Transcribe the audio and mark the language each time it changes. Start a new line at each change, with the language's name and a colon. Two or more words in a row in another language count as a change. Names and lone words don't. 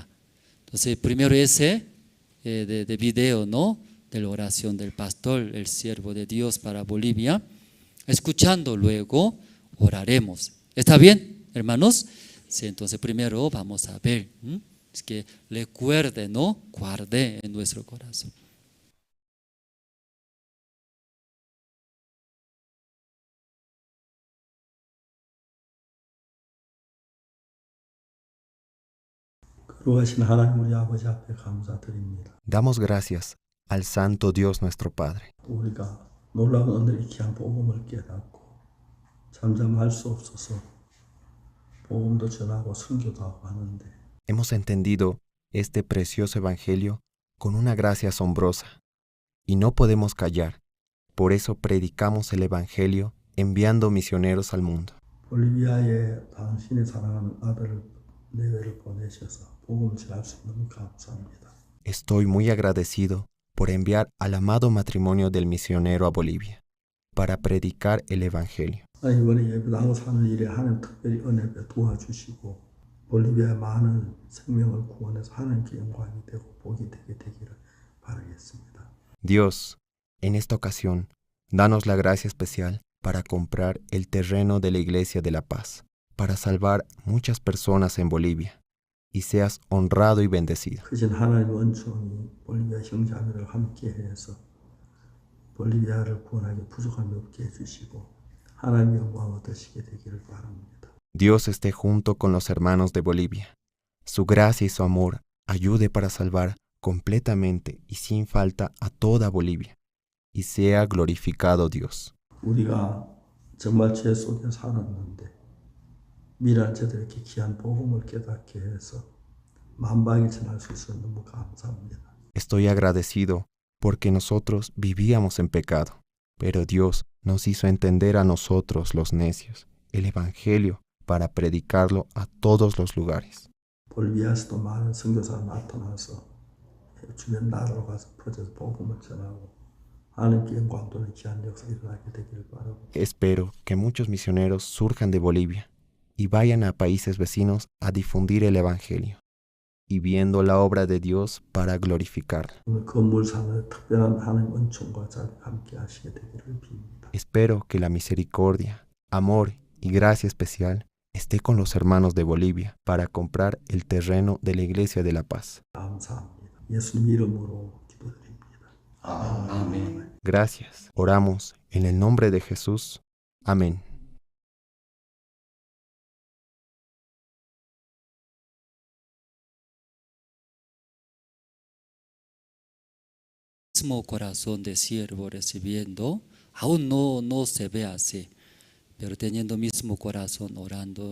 Spanish: Entonces, primero ese de video, ¿no? De la oración del pastor, el siervo de Dios para Bolivia. Escuchando luego, oraremos. ¿Está bien, hermanos? Sí, entonces primero vamos a ver. Es que recuerde, ¿no? Guarde en nuestro corazón.
Korean: 거룩하신 하나님 우리 아버지 앞에 감사드립니다.
Spanish: Damos gracias al Santo Dios nuestro Padre.
Korean: 우리가 놀라운 오늘의 귀한 복음을 깨닫고 잠잠할 수 없어서 복음도 전하고 선교도 하고 하는데
Spanish: Hemos entendido este precioso Evangelio con una gracia asombrosa y no podemos callar. Por eso predicamos el Evangelio enviando misioneros al mundo.
Korean: 볼리비아에 당신의 사랑하는 아들 내외를 보내셔서 복음을 전할 수 있는 감사합니다.
Spanish: Estoy muy agradecido por enviar al amado matrimonio del misionero a Bolivia para predicar el Evangelio.
Korean: 이번에 예배당을 사는 일에 하나님 특별히 은혜 도와주시고 볼리비아 많은 생명을 구원해서 하나님께 영광이 되고 복이 되게 되기를 바라겠습니다.
Spanish: Dios, en esta ocasión, danos la gracia especial para comprar el terreno de la Iglesia de la Paz, para salvar muchas personas en Bolivia, y seas honrado y bendecido.
Korean: 크신 하나님의 은총이 볼리비아 형제자매를 함께해서 볼리비아를 구원하기 부족함이 없게 해주시고 하나님의 영광 얻으시게 되기를 바랍니다.
Spanish: Dios esté junto con los hermanos de Bolivia. Su gracia y su amor ayude para salvar completamente y sin falta a toda Bolivia, y sea glorificado Dios.
Korean: 우리가 정말 죄 속에 살았는데 미란 저들에게 귀한 복음을 깨닫게 해서 만방에 전할 수 있어 너무 감사합니다.
Spanish: Estoy agradecido porque nosotros vivíamos en pecado, pero Dios nos hizo entender a nosotros los necios el Evangelio para predicarlo a todos los lugares.
Korean: 볼리비아에서도 많은 선교사가 나타나서 주변 나라로 가서 퍼져서 복음을 전하고 하나님께 영광 돌리는 귀한 역사가 일어나게 되기를 바라고.
Spanish: Espero que muchos misioneros surjan de Bolivia y vayan a países vecinos a difundir el Evangelio y viendo la obra de Dios para glorificarla.
Korean: 오늘 건물상의 특별한 하나님 은총과 자비가 함께 하시게 되기를 빕니다.
Spanish: Espero que la misericordia, amor y gracia especial esté con los hermanos de Bolivia para comprar el terreno de la Iglesia de la Paz.
Korean: 감사합니다. 예수님 이름으로 기도드립니다. 아멘.
Spanish: Gracias. Oramos en el nombre de Jesús. Amén. Mismo corazón de siervo recibiendo, aún no se ve así, pero teniendo mismo corazón orando.